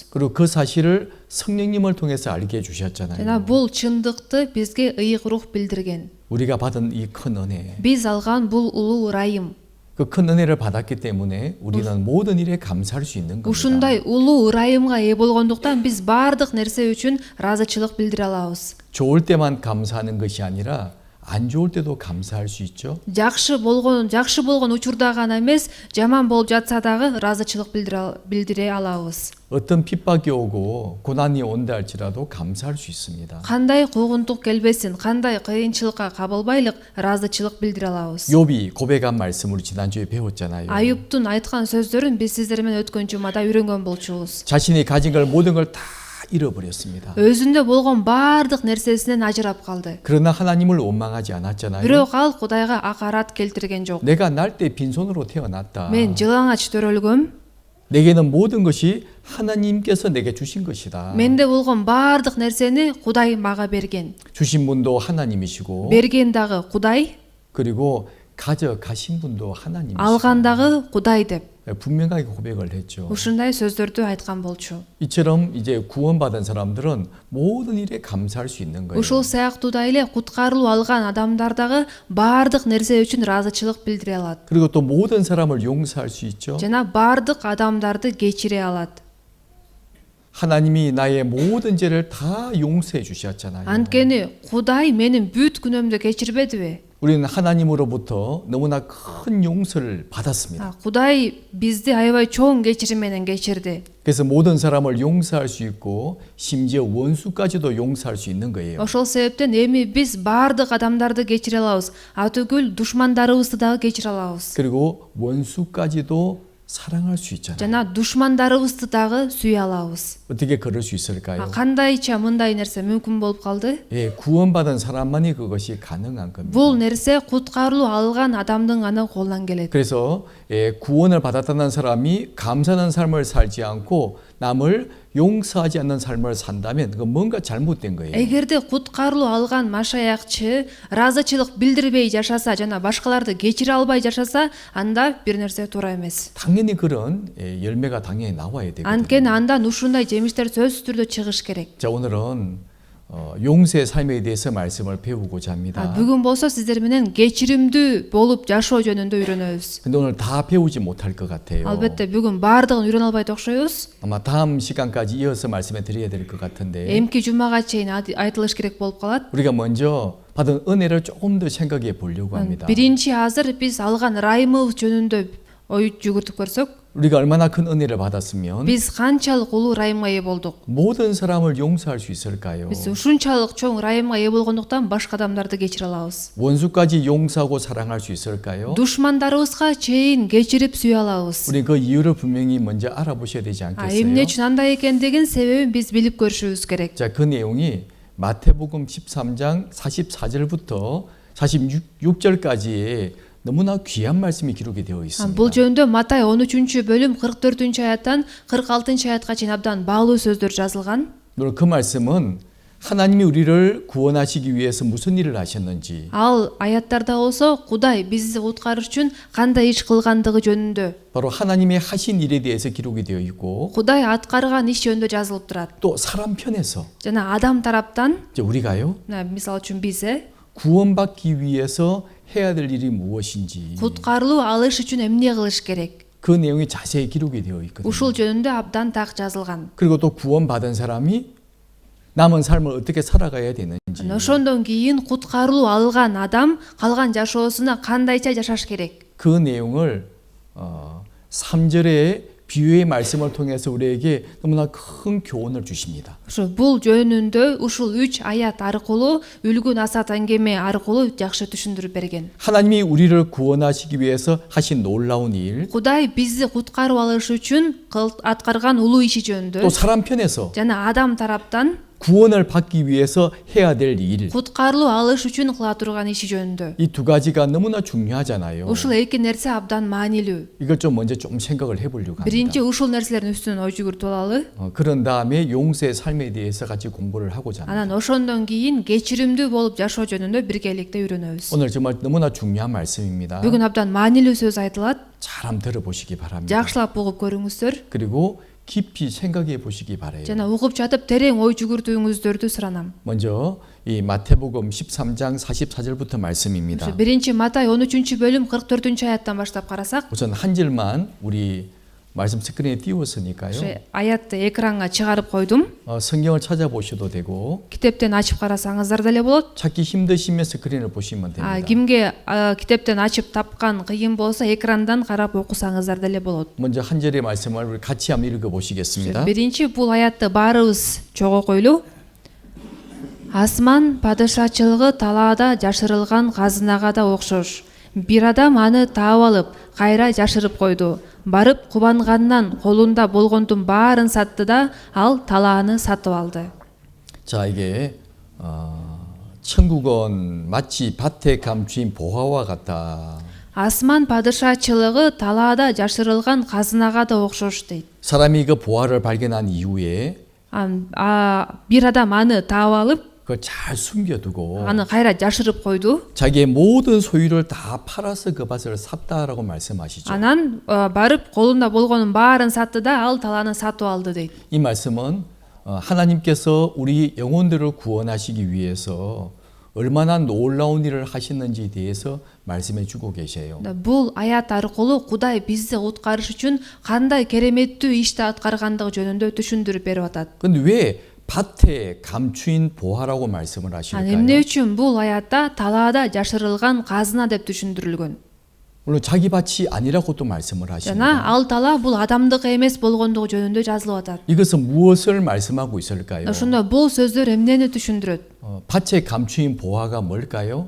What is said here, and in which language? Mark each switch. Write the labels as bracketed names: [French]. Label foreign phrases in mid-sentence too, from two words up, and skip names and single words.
[Korean] 그리고 그 사실을 성령님을 통해서 알게 해주셨잖아요. [Kyrgyz] жана бул чындыкты бизге ыйык рух билдирген. [Korean] 우리가 받은 이 큰 은혜, [Kyrgyz] биз алган бул улуу ырайым. [Korean] 그 큰 은혜를 받았기 때문에 우리는 모든 일에 감사할 수 있는 겁니다. [Kyrgyz] ушундай улуу ырайымга ээ болгондуктан биз баардык нерсе үчүн ыраазычылык билдире алабыз. [Korean] 좋을 때만 감사하는 것이 아니라 안 좋을 때도 감사할 수 있죠. [Kyrgyz] жакшы болгон учурда гана эмес, жаман болуп жатса дагы ыраазычылык билдире алабыз. [Korean] 어떤 핍박이 오고 고난이 온다 할지라도 감사할 수 있습니다. [Kyrgyz] кандай куугунтук келбесин, кандай кыйынчылыкка кабылбайлык ыраазычылык билдире алабыз. [Korean] 욥이 고백한 말씀을 지난주에 배웠잖아요. [Kyrgyz] аюптун айткан сөздөрүн биз сиздер менен өткөн жумада үйрөнгөн болчубуз. [Korean] 자신이 가진 걸 모든 걸 다 잃어버렸습니다. [Kyrgyz] өзүндө болгон баардык нерсесинен ажырап калды. [Korean] 그러나 하나님을 원망하지 않았잖아요. [Kyrgyz] бирок ал Кудайга акарат келтирген жок. [Korean] 내가 날 때 빈손으로 태어났다. [Kyrgyz] мен жылаңач төрөлгөм. [Korean] 내게는 모든 것이 하나님께서 내게 주신 것이다. [Kyrgyz] менде болгон баардык нерсени Кудай мага берген. [Korean] 주신 분도 하나님이시고 [Kyrgyz] берген дагы Кудай, [Korean] 그리고 가져가신 분도 하나님이시고 [Kyrgyz] алган дагы Кудай деп [Korean] 분명하게 고백을 했죠. [Kyrgyz] ушундай сөздөрдү айткан болчу. [Korean] 이처럼 이제 구원받은 사람들은 모든 일에 감사할 수 있는 거예요. [Kyrgyz] ушул сыяктуудай эле куткарылуу алган адамдар дагы баардык нерсе үчүн ыраазычылык билдире алат. [Korean] 그리고 또 모든 사람을 용서할 수 있죠. [Kyrgyz] жана баардык адамдарды кечире алат. [Korean] 하나님이 나의 모든 죄를 다 용서해 주셨잖아요. [Kyrgyz] анткени Кудай менин бүт күнөөмдү кечирбедиби? [Korean] 우리는 하나님으로부터 너무나 큰 용서를 받았습니다. [Kyrgyz] Кудай бизди аябай чоң кечирим менен кечирди. [Korean] 그래서 모든 사람을 용서할 수 있고 심지어 원수까지도 용서할 수 있는 거예요. [Kyrgyz] ошол себептен эми биз баардык адамдарды кечире алабыз. атүгүл душмандарыбызды дагы кечире алабыз. [Korean] 그리고 원수까지도 사랑할 수 있잖아요. [Kyrgyz] жана душмандарыбызды дагы сүйө алабыз. [Korean] 어떻게 그럴 수 있을까요? [Kyrgyz] кандайча мындай нерсе мүмкүн болуп калды? [Korean] 예, 구원받은 사람만이 그것이 가능한 겁니다. [Kyrgyz] бул нерсе куткарылуу алган адамдын гана колунан келет. [Korean] 그래서 구원을 받았다는 사람이 감사하는 삶을 살지 않고 남을 용서하지 않는 삶을 산다면 그건 뭔가 잘못된 거예요. [Kyrgyz] эгерде куткарылуу алган машаякчы ыраазычылык билдирбей жашаса жана башкаларды кечире албай жашаса, анда бир нерсе туура эмес. [Korean] 당연히 그런 열매가 당연히 나와야 되거든요. [Kyrgyz] анткени андан ушундай жемиштер сөзсүз түрдө чыгыш керек. [Korean] 자, 오늘은 용서의 삶에 대해서 말씀을 배우고자 합니다. [Kyrgyz] бүгүн болсо сиздер менен кечиримдүү болуп жашоо жөнүндө үйрөнөбүз. [Korean] 근데 오늘 다 배우지 못할 것 같아요. [Kyrgyz] албетте бүгүн баардыгын үйрөнө албайт окшойбуз. [Korean] 아마 다음 시간까지 이어서 말씀해 드려야 될 것 같은데 [Kyrgyz] эмки жумага чейин айтылыш керек болуп калат. [Korean] 우리가 먼저 받은 은혜를 조금 더 생각해 보려고 합니다. [Kyrgyz] биринчи азыр биз алган ырайымыбыз жөнүндө ой жүгүртүп көрсөк, [Korean] 우리가 얼마나 큰 은혜를 받았으면 [Kyrgyz] биз канчалык улуу ырайымга ээ болдук. [Korean] 모든 사람을 용서할 수 있을까요? [Kyrgyz] биз ушунчалык чоң ырайымга ээ болгондуктан башка адамдарды кечире алабыз. [Korean] 원수까지 용서하고 사랑할 수 있을까요? [Kyrgyz] душмандарыбызга чейин кечирип сүйө алабыз. [Korean] 우리 그 이유를 분명히 먼저 알아보셔야 되지 않겠어요? [Kyrgyz] эмне үчүн андай экендигин себебин биз билип көрүшүбүз керек. [Korean] 자, 그 내용이 마태복음 13장 44절부터 46절까지의 너무나 귀한 말씀이 기록이 되어 있습니다. [Kyrgyz] бул жөнүндө Матай 13-бөлүм 44-аяттан 46-аятка чейин абдан баалуу сөздөр жазылган. [Korean] 물론 그 말씀은 하나님이 우리를 구원하시기 위해서 무슨 일을 하셨는지 [Kyrgyz] ал аяттарда болсо Кудай бизди куткарыш үчүн кандай иш кылгандыгы жөнүндө, [Korean] 바로 하나님의 하신 일에 대해서 기록이 되어 있고 [Kyrgyz] Кудай аткарган иш жөнүндө жазылып турат. [Korean] 또 사람 편에서 [Kyrgyz] жана адам тараптан, [Korean] 이제 우리가요 [Kyrgyz] мисалы үчүн биз [Korean] 구원받기 위해서 해야 될 일이 무엇인지 [Kyrgyz] куткарылуу алыш үчүн эмне кылыш керек? [Korean] 그 내용이 자세히 기록이 되어 있거든요. [Kyrgyz] Ушул жөнүндө абдан так жазылган. [Korean] 그리고 또 구원받은 사람이 남은 삶을 어떻게 살아가야 되는지 [Kyrgyz] Ошондон кийин куткарылуу алган адам калган жашоосуна кандайча жашаш керек? [Korean] 그 내용을 3절의 비유의 말씀을 통해서 우리에게 너무나 큰 교훈을 주십니다. [Kyrgyz] Ошо бул жөнүндө ушул 3 аят аркылуу үлгү насаат аңгеме аркылуу жакшы түшүндүрүп берген. [Korean] 하나님이 우리를 구원하시기 위해서 하신 놀라운 일, [Kyrgyz] Кудай бизди куткарып алыш үчүн аткарган улуу иши жөнүндө [Korean] 또 사람 편에서 [Kyrgyz] жана адам тараптан [Korean] 구원을 받기 위해서 해야 될 일, [Kyrgyz] куткарылуу алыш үчүн кыла турган иши жөнүндө. [Korean] 이 두 가지가 너무나 중요하잖아요. [Kyrgyz] Ушул эки нерсе абдан маанилүү. [Korean] 이걸 좀 먼저 좀 생각을 해보려고 [Kyrgyz] Биринчи [Korean] 합니다. [Kyrgyz] ушул нерселердин үстүнөн ой жүгүртүп алалы. [Korean] 그런 다음에 용서의 삶에 대해서 같이 공부를 하고자 합니다. [Kyrgyz] Анан ошондон кийин кечиримдүү болуп жашоо жөнүндө биргеликте үйрөнөбүз. [Korean] 오늘 정말 너무나 중요한 말씀입니다. [Kyrgyz] Бүгүн абдан маанилүү сөз айтылат. [Korean] 잘 한번 들어보시기 바랍니다. [Kyrgyz] Жакшылап угуп көрүңүздөр. [Korean] 그리고 깊이 생각해 보시기 바래요. [Kyrgyz] жана угуп жатып терең ой жүгүртүүңүздөрдү суранам. [Korean] 먼저 이 마태복음 13장 44절부터 말씀입니다. [Kyrgyz] Биринчи Матай 13-бөлүм 44-аяттан баштап карасак, [Korean] 우선 한 절만 우리 말씀 스크린에 띄웠으니까요. [Kyrgyz] аятты экранга чыгарып койдум. [Korean] 성경을 찾아보셔도 되고 [Kyrgyz] Китептен ачып карасаңыздар деле болот. [Korean] 찾기 힘드시면 스크린을 보시면 됩니다. [Kyrgyz] Кимге китептен ачып тапкан кыйын болсо экрандан карап окусаңыздар деле болот. [Korean] 먼저 한 절의 말씀을 우리 같이 한번 읽어 보시겠습니다. [Kyrgyz] Биринчи бул аятты баарыбыз чогуу койлу. Асман падышачылыгы талаада жашырылган казынага да окшош. Бир адам аны таап алып, кайра жашырып койду. Барып кубангандан колунда болгондун баарын сатты да, ал талааны сатып алды. [Korean] 자, 이게 천국은 마치 밭에 감추인 보화와 같다. [Kyrgyz] Асман падышачылыгы талаада жашырылган казынага да окшош дейт. [Korean] 사람이 그 보화를 발견한 이후에 [Kyrgyz] бир адам аны таап алып, [Korean] 그걸 잘 숨겨두고 [Kyrgyz] аны кайра жашырып койду. [Korean] 자기의 모든 소유를 다 팔아서 그 밭을 샀다라고 말씀하시죠. [Kyrgyz] Анан барып колунда болгонун баарын сатты да, ал талааны сатып алды дейт. [Korean] 이 말씀은 하나님께서 우리 영혼들을 구원하시기 위해서 얼마나 놀라운 일을 하시는지에 대해서 말씀해 주고 계세요. [Kyrgyz] Бул аят аркылуу Кудай бизди куткарыш үчүн кандай кереметтүү ишти аткаргандыгы жөнүндө түшүндүрүп берип атат. [Korean] 근데 왜 밭에 감추인 보화라고 말씀을 하실까요? [Kyrgyz] Эмне үчүн бул аятта талаада жашырылган казына деп түшүндүрүлгөн? [Korean] 물론 자기 밭이 아니라고도 말씀을 하십니다. [Kyrgyz] жана ал тала бул адамдыкы эмес болгондугу жөнүндө жазылып атат. [Korean] 이것은 무엇을 말씀하고 있을까요? [Kyrgyz] Ошондо бул сөздөр эмнени түшүндүрөт? [Korean] 밭에 감추인 보화가 뭘까요?